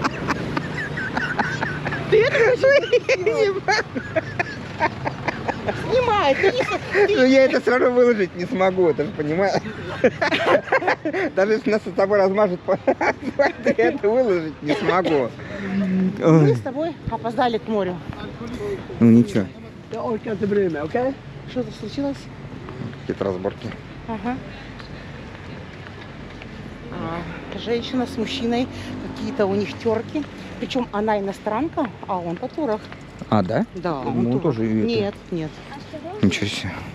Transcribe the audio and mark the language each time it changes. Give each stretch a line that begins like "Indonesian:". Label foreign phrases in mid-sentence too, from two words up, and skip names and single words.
Russian: Ты это хочешь зафиксировать? Снимай, ты не... Ну я это все равно выложить не смогу, ты же понимаешь? Даже если нас с тобой размажут по асфальту, я это выложить не смогу. Мы с тобой опоздали к морю. Ну ничего,
Swedish: Jag orkar inte bry mig, okej?
Russian: Что-то случилось? какие-то разборки. Ага. Женщина с мужчиной, какие-то у них терки. Причем она иностранка, а он по турах. А, да? Да, Ну, он турок. тоже и это. Нет, нет. Ничего себе.